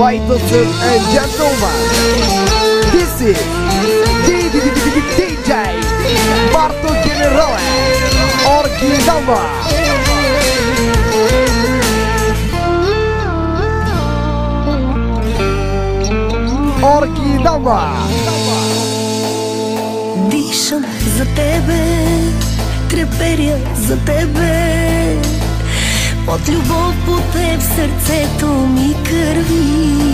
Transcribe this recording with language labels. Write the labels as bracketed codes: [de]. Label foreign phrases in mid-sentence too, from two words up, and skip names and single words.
[en] Ladies and gentlemen, this is DJ Marto Generale Original. [bg] Дишам за тебе, треперя за тебе, от любов по теб сърцето ми кърви.